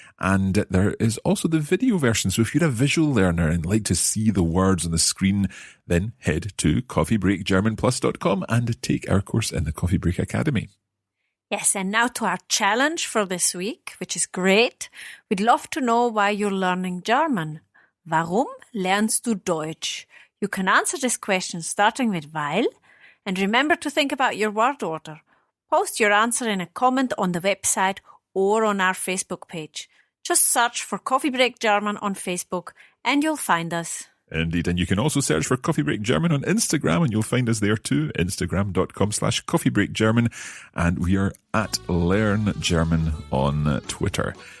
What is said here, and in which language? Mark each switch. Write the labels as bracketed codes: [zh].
[en] And there is also the video version. So if you're a visual learner and like to see the words on the screen, then head to coffeebreakgermanplus.com and take our course in the Coffee Break Academy. Yes, and now to our challenge for this week, which is great. We'd love to know why you're learning German. [de] Warum lernst du Deutsch? [en] You can answer this question starting with weil, and remember to think about your word order. Post your answer in a comment on the website or on our Facebook page. Just search for Coffee Break German on Facebook and you'll find us. Indeed, and you can also search for Coffee Break German on Instagram and you'll find us there too, instagram.com/coffeebreakgerman, and we are at Learn German on Twitter.